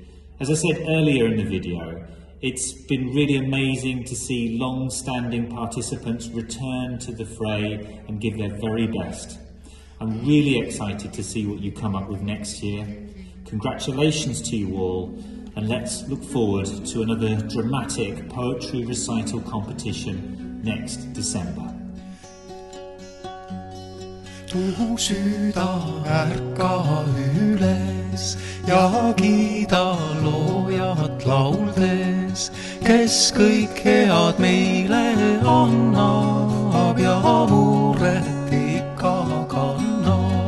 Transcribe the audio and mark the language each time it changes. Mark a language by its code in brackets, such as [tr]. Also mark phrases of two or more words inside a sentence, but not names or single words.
[en] As I said earlier in the video, it's been really amazing to see long-standing participants return to the fray and give their very best. I'm really excited to see what you come up with next year. Congratulations to you all, and let's look forward to another dramatic poetry recital competition next December. [et] Mu süda ärka üles ja kiida loojat lauldes, kes kõik head meile annab ja muret ikka kannab.